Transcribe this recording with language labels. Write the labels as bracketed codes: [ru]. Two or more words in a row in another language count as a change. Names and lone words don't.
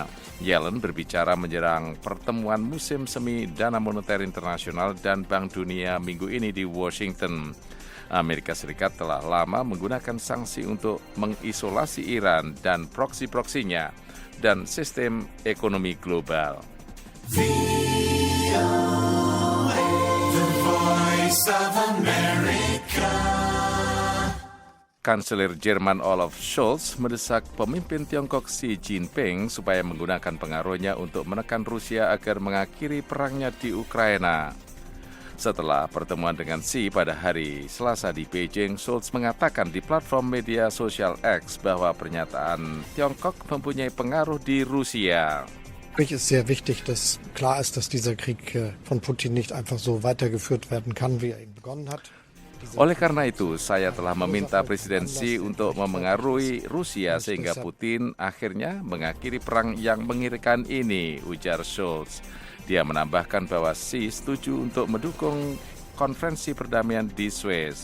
[id] Yellen berbicara menjelang pertemuan musim semi Dana Moneter Internasional dan Bank Dunia minggu ini di Washington. Amerika Serikat telah lama menggunakan sanksi untuk mengisolasi Iran dan proksi-proksinya dan sistem ekonomi global. [en] The Voice of America. [id] Kanselir Jerman Olaf Scholz mendesak pemimpin Tiongkok Xi Jinping supaya menggunakan pengaruhnya untuk menekan Rusia agar mengakhiri perangnya di Ukraina. Setelah pertemuan dengan Xi pada hari Selasa di Beijing, Scholz mengatakan di platform media sosial X bahwa pernyataan Tiongkok mempunyai pengaruh di Rusia. [de] Für mich ist sehr wichtig, dass klar ist, dass dieser Krieg von Putin nicht einfach so weitergeführt werden kann, wie ihn begonnen hat. [id] Oleh karena itu, saya telah meminta Presiden Xi untuk memengaruhi Rusia sehingga Putin akhirnya mengakhiri perang yang mengerikan ini, ujar Scholz. Dia menambahkan bahwa Xi setuju untuk mendukung konferensi perdamaian di Swiss.